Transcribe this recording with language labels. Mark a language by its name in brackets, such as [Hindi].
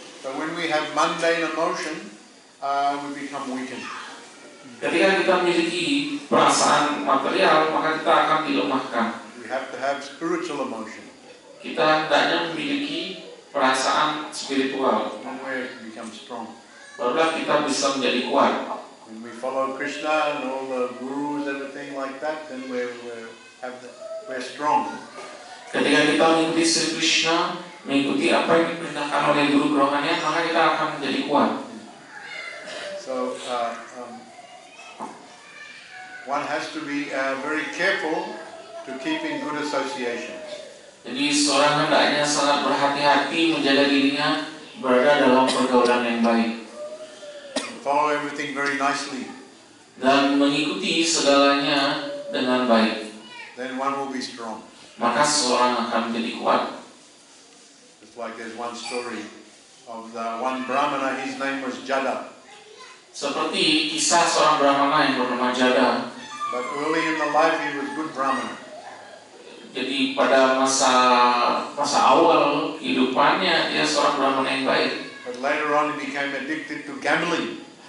[English] So when we have mundane emotion, we become weakened. [Indonesian] Ketika kita memiliki perasaan material, maka kita akan dilemahkan. [English] We have to have spiritual emotion. [Indonesian] Kita hendaknya memiliki perasaan spiritual. [English] When we become strong. [Indonesian] Barulah kita bisa menjadi kuat. [English] When we follow Krishna and all the gurus, everything like that, then we're strong. [Indonesian] Ketika kita mengikuti Sri Krishna, mengikuti apa yang diperintahkan oleh guru rohanian, maka kita akan menjadi kuat. [English] So one has to be very careful to keep in good associations. [Indonesian] Jadi seorang hendaknya sangat berhati-hati menjaga dirinya berada dalam pergaulan yang baik. [English] Follow everything very nicely. [Indonesian] Dan mengikuti segalanya dengan baik. [English] Then one will be strong. [Indonesian] Maka seorang akan menjadi kuat. [English] Just like there's one story of the one Brahmana, his name was Jada. [Indonesian] Seperti kisah seorang Brahmana yang bernama Jada. [English] But early in the life he was good Brahmana. [Indonesian] Jadi pada masa awal kehidupannya dia seorang Brahmana yang baik. [English] But later on he became addicted to gambling.